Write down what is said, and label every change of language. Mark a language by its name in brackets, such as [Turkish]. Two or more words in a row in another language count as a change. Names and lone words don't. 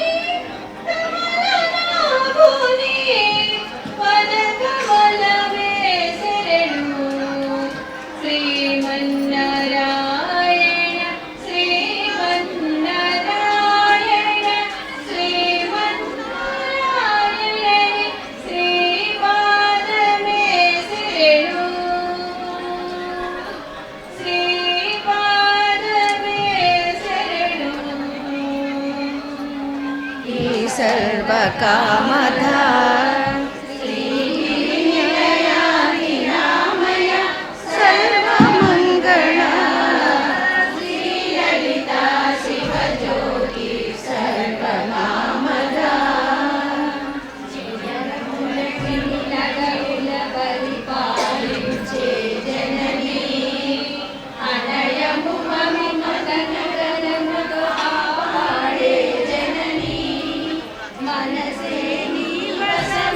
[Telugu] కమలనాభుని పద కమలమే శరణు శ్రీమన్నారాయణ శ్రీమన్నారాయణ శ్రీమన్నారాయణ శ్రీపాదమే శరణు శ్రీపాదమే శరణు [Sanskrit] सर्वकामदा सर्वमङ्गला श्रीललिता शिवज्योति सर्वकामदा [Telugu] పరిపాలించే జననీ అనయము మమతనగరముతో ఆడే జననీ మనసే నీవ